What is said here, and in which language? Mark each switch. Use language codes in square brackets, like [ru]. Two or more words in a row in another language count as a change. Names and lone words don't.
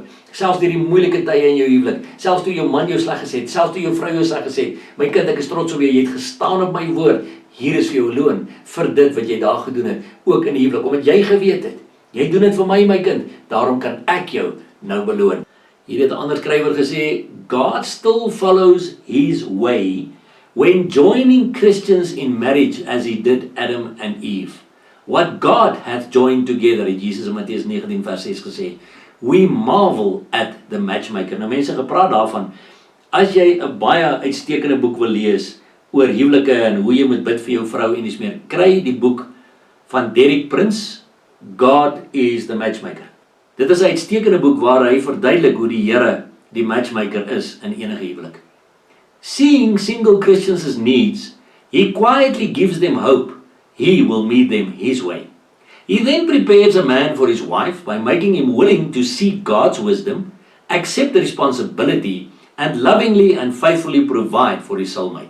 [af] Selfs deur die moeilike tye in jou huwelik, selfs toe jou man jou sleg gesê het, selfs toe jou vrou jou sleg gesê het, my kind, ek is trots op jou, jy het gestaan op my woord. Hier is vir jou loon vir dit wat jy daar gedoen het, ook in die huwelik, omdat jy geweet het, jy doen dit vir my kind, daarom kan ek jou nou beloon. Hier het 'n ander skrywer gesê, [en] God still follows his way when joining Christians in marriage as he did Adam and Eve. What God hath joined together, [af] het Jesus in Mattheus 19 vers 6 gesê, [en] we marvel at the matchmaker. [af] Nou mense gepraat daarvan, as jy 'n baie uitstekende boek wil lees oor huwelike en hoe jy moet bid vir jou vrou en dis meer, kry die boek van Derek Prince, God is the Matchmaker. Dit is 'n uitstekende boek waar hy verduidelik hoe die Here die matchmaker is in enige huwelik. [en] Seeing single Christians' needs, he quietly gives them hope. He will meet them his way. He then prepares a man for his wife by making him willing to seek God's wisdom, accept the responsibility, and lovingly and faithfully provide for his soulmate.